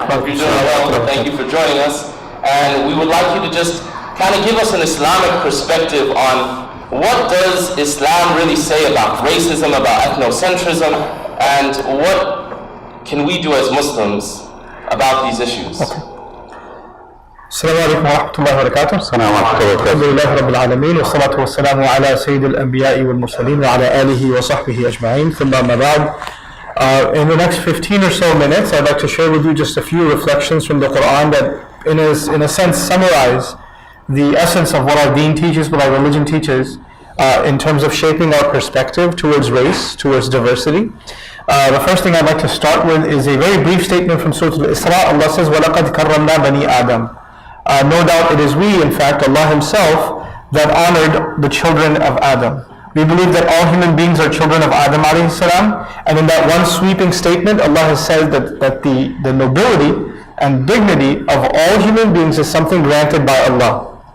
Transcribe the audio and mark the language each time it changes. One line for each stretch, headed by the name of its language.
English: I hope you're doing well. Thank you for joining us. And we would like you to just kind of give us an Islamic perspective on what does Islam really say about racism, about ethnocentrism, and what can we do as Muslims about these issues?
Arabic: السلام عليكم ورحمة الله وبركاته. السلام ورحمة الله وبركاته. الحمد لله رب العالمين والصلاة والسلام على سيد الأنبياء والمرسلين وعلى آله وصحبه أجمعين. ثم أما بعد.
English: In the next 15 or so minutes, I'd like to share with you just a few reflections from the Quran that, in a sense, summarize the essence of what our deen teaches, what our religion teaches, in terms of shaping our perspective towards race, towards diversity. The first thing I'd like to start with is a very brief statement from Surah Al-Isra. Allah says,
Arabic: وَلَقَدْ كَرَّمْنَا بَنِي آدَمَ.
English: No doubt it is we, in fact, Allah Himself, that honored the children of Adam. We believe that all human beings are children of Adam alayhi salam, and in that one sweeping statement, Allah has said that the nobility and dignity of all human beings is something granted by Allah.